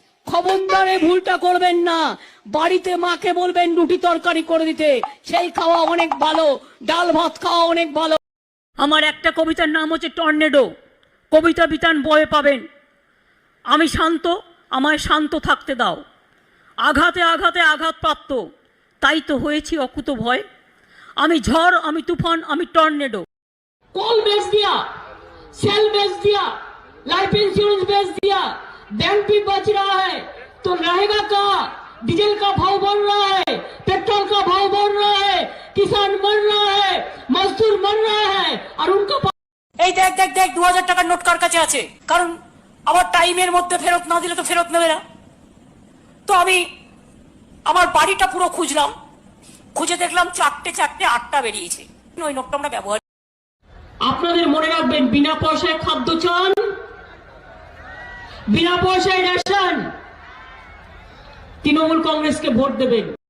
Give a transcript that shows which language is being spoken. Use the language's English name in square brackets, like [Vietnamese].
[Bangla] খবরদারে ভুলটা করবেন না। বাড়িতে মাকে বলবেন রুটি তরকারি করে দিতে, সেই খাওয়া অনেক ভালো, ডাল ভাত খাওয়া অনেক ভালো। আমার একটা কবিতার নাম হচ্ছে টর্নেডো, কবিতা বিতান বয়ে পাবেন। আমি শান্ত, আমায় শান্ত থাকতে দাও। আঘাতে আঘাতে আঘাতপ্রাপ্ত, তাই তো হয়েছি অকুত ভয়। আমি ঝড়, আমি তুফান, আমি টর্নেডো। [Hindi] कॉल बेच दिया, सेल बेच दिया, लाइफ इंश्योरेंस बेच दिया, बैंक भी बच रहा है, तो रहेगा कहाँ? डीजल का भाव बढ़ रहा है, पेट्रोल का भाव बढ़ रहा है, किसान मर रहा है, मजदूर मर रहा है, और उनका [Bangla] এই দেখ দেখ দেখ 2000 টাকার নোট কার কাছে আছে, কারণ আমার টাইমের মধ্যে ফেরত না দিলে তো ফেরত নেবে না। তো আমি আমার বাড়িটা পুরো খুঁজলাম, খুঁজে দেখলাম চারটে 8টা বেরিয়েছে। ওই নোটটা আমরা ব্যবহার। আপনাদের মনে রাখবেন, বিনা পয়সায় খাদ্য চান, বিনা পয়সায় রেশন, তৃণমূল কংগ্রেসকে ভোট দেবেন।